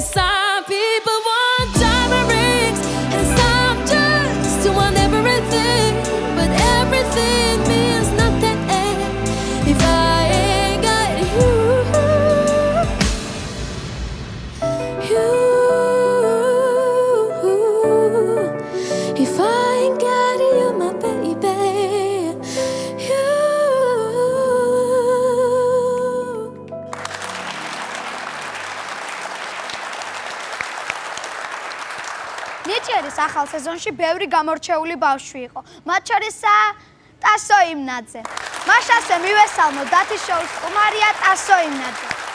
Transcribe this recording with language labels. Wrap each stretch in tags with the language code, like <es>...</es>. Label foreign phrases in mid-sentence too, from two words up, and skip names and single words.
<en>Some people want diamond rings, and some just want everything, but everything means nothing if I ain't got you. If I ain't got you, my baby.</en> <ka>ნიჭიერის ახალ სეზონში ბევრი გამორჩეული ბავშვი იყო. მათ შორისაა ტასო იმნაძე. მაშასე მივესალმოთ დათის შოუს სტუმარია ტასო იმნაძე.</ka>